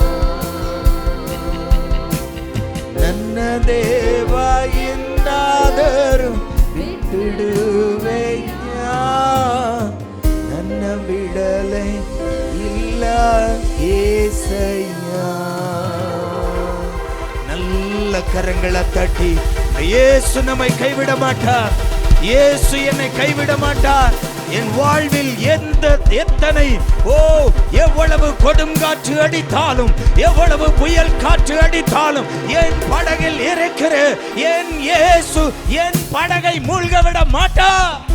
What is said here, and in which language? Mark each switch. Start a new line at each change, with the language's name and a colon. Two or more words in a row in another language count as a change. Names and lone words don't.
Kannada: ನನ್ನ ದೇವ ಎಂದಾದರೂ ಬಿಟ್ಟಿಡುವೆಯಾ, ನನ್ನ ಬಿಡಲೇ ಇಲ್ಲ యేసయ్ಯ.
Tamil: நல்ல கரங்களை தட்டி, இயேசு நம்மை கைவிட மாட்டார், இயேசு என்னை கைவிட மாட்டார். என் வாழ்வில் எத்தனை எவ்வளவு கொடுங்காற்று அடித்தாலும், எவ்வளவு புயல் காற்று அடித்தாலும், என் படகில் இருக்கிற என் இயேசு என் படகை மூழ்க விட மாட்டார்.